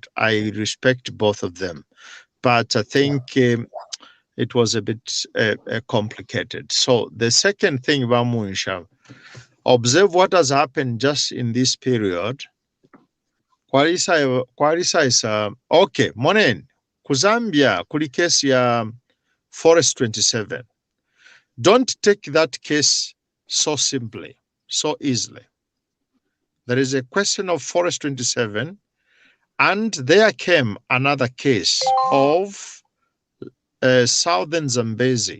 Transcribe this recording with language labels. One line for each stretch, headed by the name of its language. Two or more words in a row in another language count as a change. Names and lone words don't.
English: I respect both of them. But I think it was a bit complicated. So the second thing, Vamunsha, observe what has happened just in this period.
Bemba: Kwarisa is, okay, Monen, Kuzambia, kuli kesi ya Forest 27.
English: Don't take that case so simply, so easily. There is a question of Forest 27, and there came another case of Southern Zambezi.